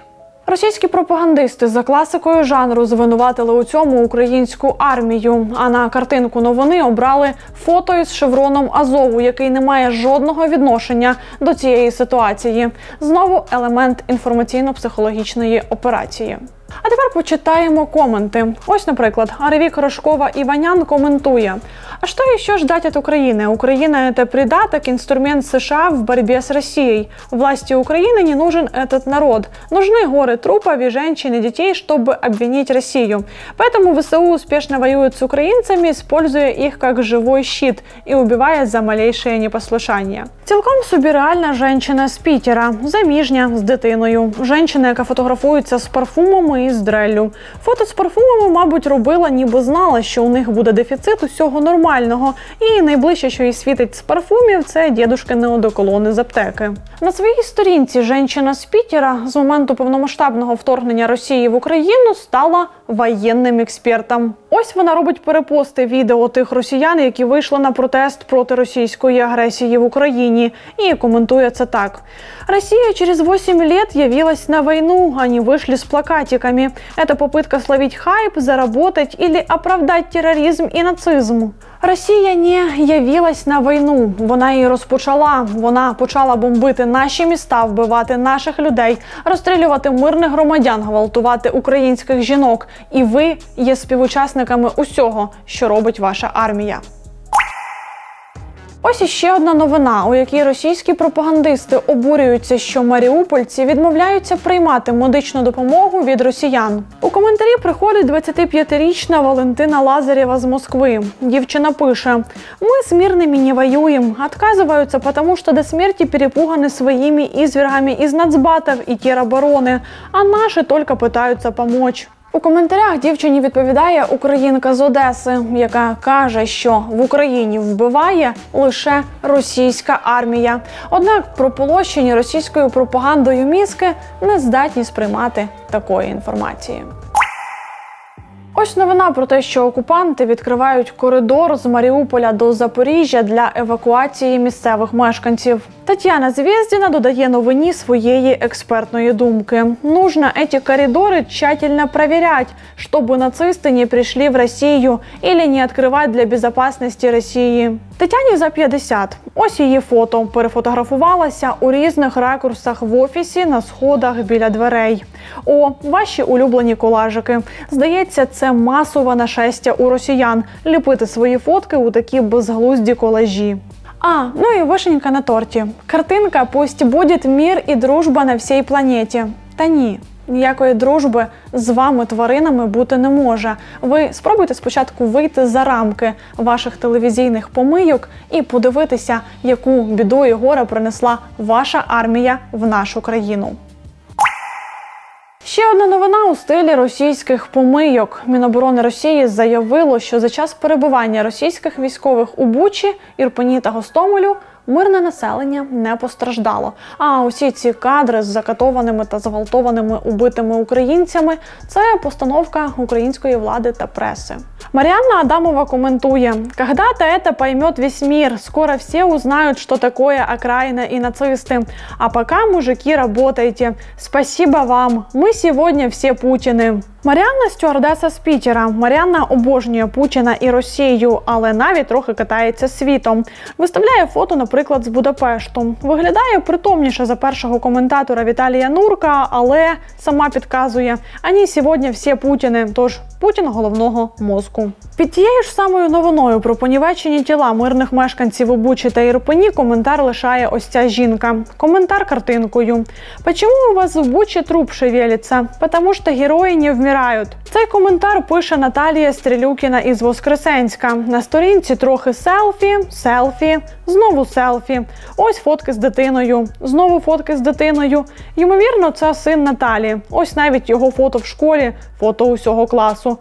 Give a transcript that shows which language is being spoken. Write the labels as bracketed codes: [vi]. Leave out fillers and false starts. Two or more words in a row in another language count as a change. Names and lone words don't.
[uk] Російські пропагандисти за класикою жанру звинуватили у цьому українську армію, а на картинку новини обрали фото із шевроном Азову, який не має жодного відношення до цієї ситуації. Знову елемент інформаційно-психологічної операції. А тепер почитаємо коменти. Ось, наприклад, Аревік Рожкова Иванян комментуя. [ru] А что еще ждать от Украины? Украина – это придаток, инструмент США в борьбе с Россией. Власти Украины не нужен этот народ. Нужны горы трупов и женщин и детей, чтобы обвинить Россию. Поэтому ВСУ успешно воюет с украинцами, используя их как живой щит и убивая за малейшее непослушание. [uk] Цілком собі реальна жінка з Пітера, заміжня, з дитиною. Жінка, яка фотографується з парфумами і з дреллю. Фото з парфумами, мабуть, робила, ніби знала, що у них буде дефіцит усього нормального. І найближче, що їй світить з парфумів, це дідушкини одеколони з аптеки. На своїй сторінці жінка з Пітера з моменту повномасштабного вторгнення Росії в Україну стала воєнним експертом. Ось вона робить перепости відео тих росіян, які вийшли на протест проти російської агресії в Україні, і коментує це так. [ru] «Россия через 8 лет явилась на войну, они вышли с плакатиками. Это попытка словить хайп, заработать или оправдать терроризм и нацизм». [uk] Росія не явилась на війну, вона її розпочала. Вона почала бомбити наші міста, вбивати наших людей, розстрілювати мирних громадян, гвалтувати українських жінок. І ви є співучасниками усього, що робить ваша армія. Ось іще одна новина, у якій російські пропагандисти обурюються, що маріупольці відмовляються приймати медичну допомогу від росіян. У коментарі приходить 25-річна Валентина Лазарєва з Москви. Дівчина пише: [ru] «Мы с мирными не воюем, отказываются, потому что до смерти перепуганы своими извергами из нацбатов и теробороны, а наши только пытаются помочь». [uk] У коментарях дівчині відповідає українка з Одеси, яка каже, що в Україні вбиває лише російська армія. Однак прополощені російською пропагандою мізки не здатні сприймати такої інформації. Ось новина про те, що окупанти відкривають коридор з Маріуполя до Запоріжжя для евакуації місцевих мешканців. Тетяна Звєздіна додає новині своєї експертної думки. [ru] «Нужно эти коридоры тщательно проверять, чтобы нацисты не пришли в Россию или не открывать для безопасности России». [uk] Тетяні за 50. Ось її фото. Перефотографувалася у різних ракурсах в офісі, на сходах, біля дверей. О, ваші улюблені колажики. Здається, це масове нашестя у росіян – ліпити свої фотки у такі безглузді колажі. Ну і вишенька на торті. Картинка [ru] «Пусть будет мир [uk] і дружба на всій планеті». Та ні. Ніякої дружби з вами, тваринами, бути не може. Ви спробуйте спочатку вийти за рамки ваших телевізійних помийок і подивитися, яку біду і горе принесла ваша армія в нашу країну. Ще одна новина у стилі російських помийок. Міноборони Росії заявило, що за час перебування російських військових у Бучі, Ірпені та Гостомелю мирне населення не постраждало. А усі ці кадри з закатованими та зґвалтованими убитими українцями – це постановка української влади та преси. Маріанна Адамова коментує: [ru] «Когда-то это поймет весь мир, скоро все узнают, что такое окраина и нацисты. А пока, мужики, работайте. Спасибо вам. Мы сегодня все Путины». [uk] Маріанна – стюардеса з Пітера. Маріанна обожнює Путіна і Росію, але навіть трохи катається світом. Виставляє фото, наприклад, з Будапешту. Виглядає притомніше за першого коментатора Віталія Нурка, але сама підказує: «Ані сьогодні всі Путіни», тож Путін головного мозку. Під тією ж самою новиною про понівечені тіла мирних мешканців у Бучі та Ірпені коментар лишає ось ця жінка. Коментар картинкою: [ru] «Почему у вас в Бучі труп шевелится? Потому что [uk] герої не вмирають». Цей коментар пише Наталія Стрілюкіна із Воскресенська. На сторінці трохи селфі, знову селфі. Ось фотки з дитиною, знову фотки з дитиною. Ймовірно, це син Наталі. Ось навіть його фото в школі, фото усього класу.